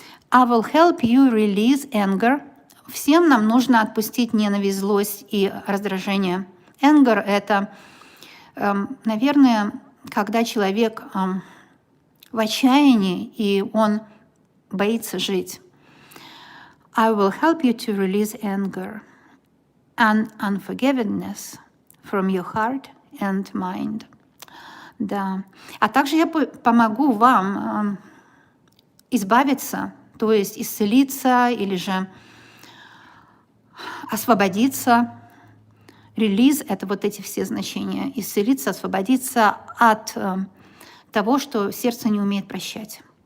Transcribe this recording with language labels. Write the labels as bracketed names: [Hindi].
[English] I will help you release anger. [Russian] Всем нам нужно отпустить ненависть, злость и раздражение. Anger — это, наверное, когда человек в отчаянии, и он боится жить. [English] I will help you to release anger and unforgiveness from your heart and mind. [Russian] Да. А также я помогу вам избавиться, то есть исцелиться или же освободиться. Релиз — это вот эти все значения. Исцелиться, освободиться от того, что сердце не умеет прощать.